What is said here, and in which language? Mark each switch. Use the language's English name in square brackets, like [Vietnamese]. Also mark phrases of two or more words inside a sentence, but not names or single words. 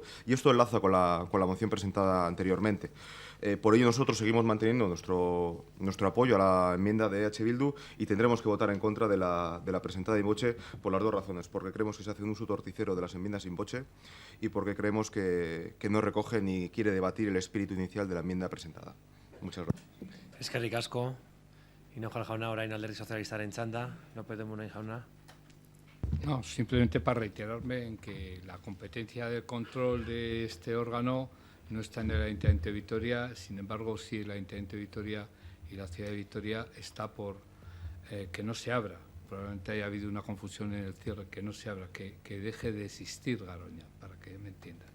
[Spanish] Y esto enlaza con la moción presentada anteriormente. Por ello nosotros seguimos manteniendo nuestro apoyo a la enmienda de H. Bildu y tendremos que votar en contra de la presentada [Latin] in voce [Spanish] por las dos razones, porque creemos que se hace un uso torticero de las enmiendas [Latin] in voce [Spanish] y porque creemos que no recoge ni quiere debatir el espíritu inicial de la enmienda presentada. Muchas gracias. [Basque] Eskerrik asko. Hinojosa jauna, orain Alderdi Sozialistaren txanda. López de Munain jauna. [Spanish] No, simplemente para reiterarme en que la competencia de control de este órgano no está en el Ayuntamiento de Vitoria, sin embargo, sí el Ayuntamiento de Vitoria y la ciudad de Vitoria está por que no se abra. Probablemente haya habido una confusión en el cierre, que no se abra, que deje de existir Garoña, para que me entiendan.